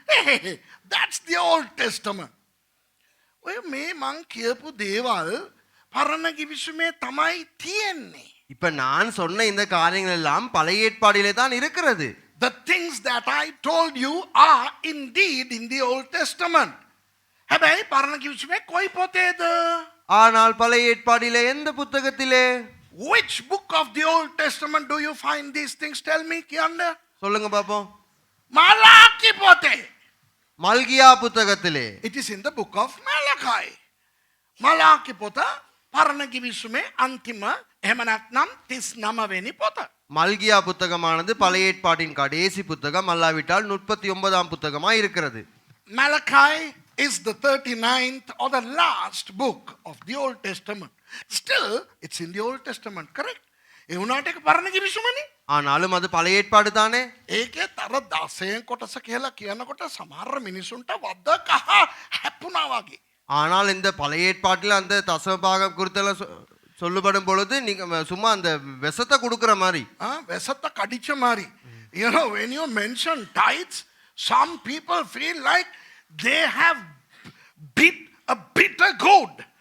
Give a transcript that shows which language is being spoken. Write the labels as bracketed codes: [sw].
[en] Hey, that's the Old Testament. [si] ඔය මේ මං කියපු දේවල් පරණ කිවිසුමේ තමයි තියෙන්නේ. [ta] இப்ப நான் சொன்ன இந்த காரியங்கள் எல்லாம் பழைய ஏற்பாடிலே தான் இருக்கிறது. [en] The things that I told you are indeed in the Old Testament. [si] හැබැයි පරණ කිවිසුමේ කොයි පොතේද? [ta] ஆனால் பழைய ஏற்பாடிலே எந்த புத்தகத்திலே? [en] Which book of the Old Testament do you find these things? Tell me, [si] කියන්න. [ta] சொல்லுங்க பாப்போம். [si] මලාකි පොතේ. [ta] மல்கியா புத்தகத்திலே. [en] It is in the book of Malachi. [si] Malachi පොත පරණ කිවිසුමේ අන්තිම එහෙම නැත්නම් 39 වෙනි පොත. [ta] மல்கியா புத்தகமானது பழைய ஏற்பாட்டின் கடைசி புத்தகம் அல்லாவிட்டால் 39ஆம் புத்தகமாய் இருக்கிறது. [en] Malachi is the 39th or the last book of the Old Testament. Still it's in the Old Testament, correct? [si] ඒ උනාට ඒක පරණ කිවිසුමනේ. [ta] ஆனாலும் அது பழைய ஏற்பாடு தானே. [si] ඒකේ තර 10න් කොටස කියලා කියනකොට සමහර මිනිසුන්ට වද කහ හැපුණා වගේ. [ta] ஆனால் இந்த பழைய ஏற்பாட்டில் அந்த தசமபாகம் குறித்தெல்லாம் சொல்லப்படும் பொழுது நீங்க சும்மா அந்த விஷத்தை கொடுக்கிற மாதிரி விஷத்தை கடிச்ச மாதிரி. [en] You know, when you mention tithes, some people feel like they have bit a bitter gourd.